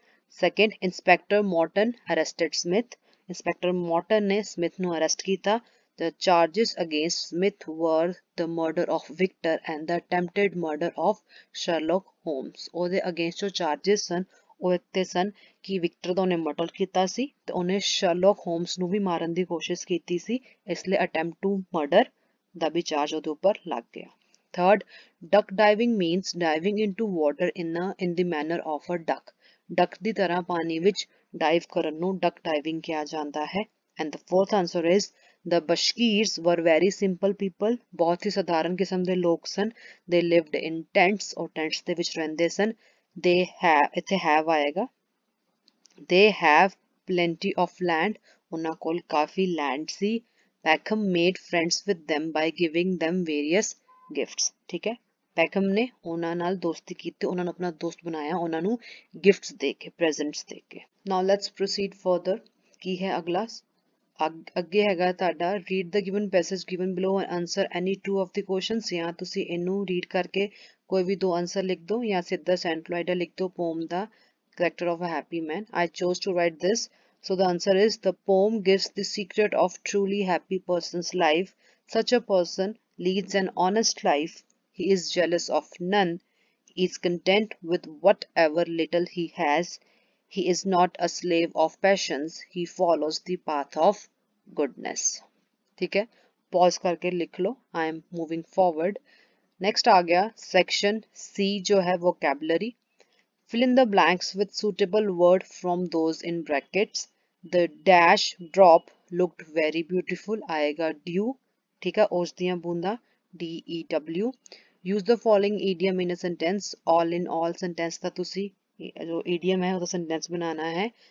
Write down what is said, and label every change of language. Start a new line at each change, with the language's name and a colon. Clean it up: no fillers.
English: Second, inspector Morton arrested Smith.
Punjabi: Inspector Morton ਨੇ Smith ਨੂੰ arrest ਕੀਤਾ।
English: The charges against Smith were the murder of Victor and the attempted murder of Sherlock Holmes।
Punjabi: ਉਹਦੇ against ਜੋ charges ਸਨ ਉਹ ਇੱਕ ਤੇ ਸਨ ਕਿ ਵਿਕਟਰ ਦਾ ਉਹਨੇ ਮਰਡਰ ਕੀਤਾ ਸੀ ਤੇ ਉਹਨੇ ਸ਼ਰਲੌਕ ਹੋਮਸ ਨੂੰ ਵੀ ਮਾਰਨ ਦੀ ਕੋਸ਼ਿਸ਼ ਕੀਤੀ ਸੀ, ਇਸ ਲਈ attempt to murder ਦਾ we charge ਉਹਦੇ ਉੱਪਰ ਲੱਗ ਗਿਆ।
English: Third, duck diving means diving into water in the manner of a duck.
Punjabi: ਡਕ ਦੀ ਤਰ੍ਹਾਂ ਪਾਣੀ ਵਿੱਚ ਡਾਈਵ ਕਰਨ ਨੂੰ ਡਕ ਡਾਈਵਿੰਗ ਕਿਹਾ ਜਾਂਦਾ ਹੈ।
English: And the fourth answer is The Bashkirs were very simple people।
Hindi: बहुत ही साधारण किस्म
Punjabi: ਦੇ ਲੋਕ ਸਨ।
English: They lived in tents और tents
Punjabi: ਦੇ ਵਿੱਚ ਰਹਿੰਦੇ ਸਨ।
English: They have ਇੱਥੇ have ਆਏਗਾ। They have plenty of land।
Punjabi: ਉਹਨਾਂ ਕੋਲ ਕਾਫੀ land ਸੀ।
English: Peckham made friends with them by giving them various gifts।
Punjabi: ਠੀਕ ਹੈ, ਪੈਕਹਮ ਨੇ ਉਹਨਾਂ ਨਾਲ ਦੋਸਤੀ ਕੀਤੀ, ਉਹਨਾਂ ਨੂੰ ਆਪਣਾ ਦੋਸਤ ਬਣਾਇਆ, ਉਹਨਾਂ ਨੂੰ ਗਿਫਟਸ ਦੇ ਕੇ, ਪ੍ਰੈਜ਼ੈਂਟਸ ਦੇ ਕੇ।
English: Now let's proceed further।
Punjabi: ਕੀ ਹੈ ਅਗਲਾ? ਅੱਗੇ ਹੈਗਾ ਤੁਹਾਡਾ
English: Read the given passage given below and answer any two of the questions.
Punjabi: ਜਾਂ ਤੁਸੀਂ ਇਹਨੂੰ ਰੀਡ ਕਰਕੇ ਕੋਈ ਵੀ ਦੋ ਆਨਸਰ ਲਿਖ ਦਿਓ ਜਾਂ ਸਿੱਧਾ ਸੈਂਟਲੋਇਡਾ ਲਿਖ ਦਿਓ ਪੋਮ ਦਾ
English: Character of a happy man. I chose to write this, so the answer is the poem gives the secret of truly happy person's life. Such a person leads an honest life, he is jealous of none, he is content with whatever little he has, he is not a slave of passions, he follows the path of goodness।
Hindi: ठीक है, pause करके लिख लो।
English: I am moving forward.
Hindi: Next आ गया section C जो है vocabulary.
English: fill in the blanks with suitable word from those in brackets। the dash drop looked very beautiful आएगा dew।
Punjabi: ठीक है, ओस दियां बूंदा
English: DEW। use the following idiom in a sentence।
Hindi: all in all sentence का तुसी जो idiom है वो sentence बनाना है।